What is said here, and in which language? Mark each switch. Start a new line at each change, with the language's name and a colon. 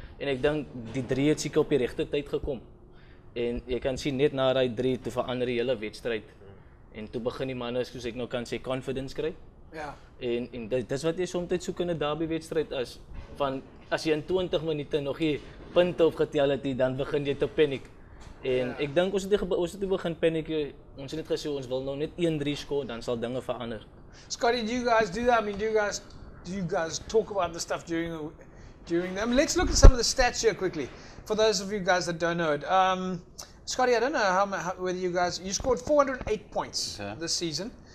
Afrikaans: En ek dink die 3 het seker op die regte tyd gekom. En jy kan sien net na daai 3 toe verander die hele wedstryd. En toe begin die manne, soos ek nou kan sê, confidence kry. En dis wat jy soms soek in 'n derby wedstryd is, van as jy in 20 minute nog nie punte opgetel het, dan begin jy te paniek. En ek dink ons het begin paniek. Ons het net gesê ons wil nou net 1-3 skoor, dan sal dinge verander.
English: Scotty, do you guys do that? I mean, do you guys talk about the stuff during them? Let's look at some of the stats here quickly, for those of you guys that don't know it. Scotty, I don't know whether you scored 408 points this season.